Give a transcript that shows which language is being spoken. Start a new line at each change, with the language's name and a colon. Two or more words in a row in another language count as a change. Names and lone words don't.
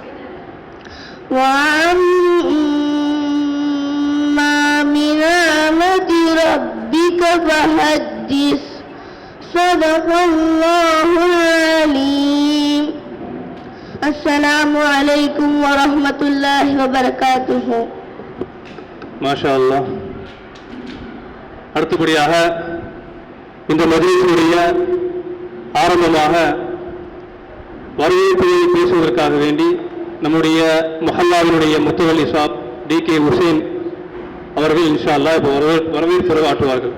Arabic: وأما بنعمة ربك فحدث صدق الله العليم. السلام عليكم ورحمة الله وبركاته. ما شاء الله.
Tamil: அடுத்தபடியாக இந்த மஜ்லிஸுடைய ஆரம்பமாக வரவேற்பை பேசுவதற்காக வேண்டி நம்முடைய மஹல்லாவினுடைய முத்துவல்லி சாப் DK ஹுசைன் அவர்கள்
Arabic: إن شاء الله
Tamil: இப்போ வரவேற்பு ஆற்றுவார்கள்.